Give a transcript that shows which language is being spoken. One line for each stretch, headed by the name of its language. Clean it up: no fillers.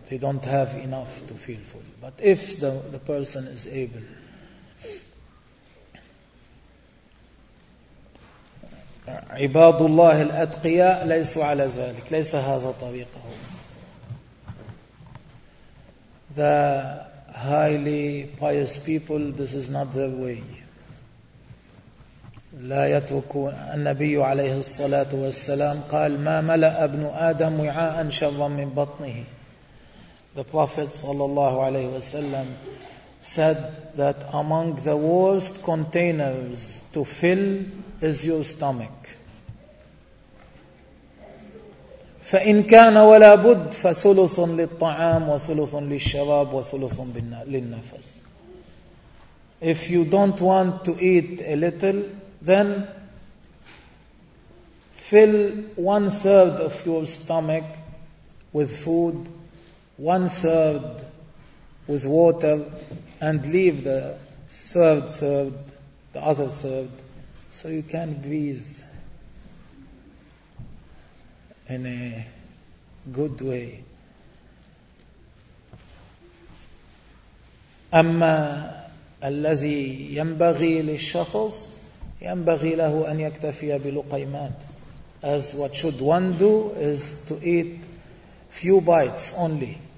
English: They don't have enough to feel full. But if the person is able,
Arabic: عباد الله الأتقياء ليسوا على ذلك. ليس هذا طريقه.
English: The highly pious people, this is not their way.
Arabic: لا يتركوا. النبي عليه الصلاة والسلام قال ما ملأ ابن آدم وعاء شرا من بطنه.
English: The Prophet صلى الله عليه وسلم said that among the worst containers to fill is your stomach.
Arabic: فإن كان ولا بد فثلث للطعام وثلث للشراب وثلث للنفس.
English: If you don't want to eat a little, then fill one third of your stomach with food, one third with water, and leave the third, the other third, so you can breathe in a good way.
Arabic: أما الذي ينبغي للشخص ينبغي له أن يكتفي بلقيمات.
English: As what should one do is to eat few bites only.